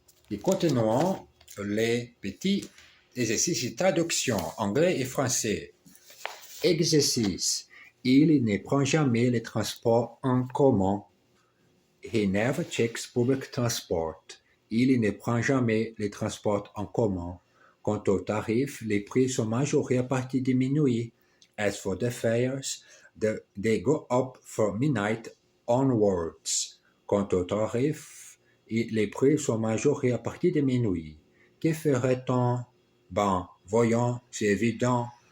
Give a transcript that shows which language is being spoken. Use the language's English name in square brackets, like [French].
[French] Et continuons les petits exercices de traduction anglais et français. Exercice. Il ne prend jamais les transports en commun. [English] He never takes public transport. [French] Il ne prend jamais les transports en commun. Quant aux tarifs, les prix sont majorés à partir de minuit. [English] As for the fares, they go up from midnight onwards. [French] Quant aux tarifs, les prix sont majorés à partir de minuit. Que ferait-on? Ben, voyons, c'est évident.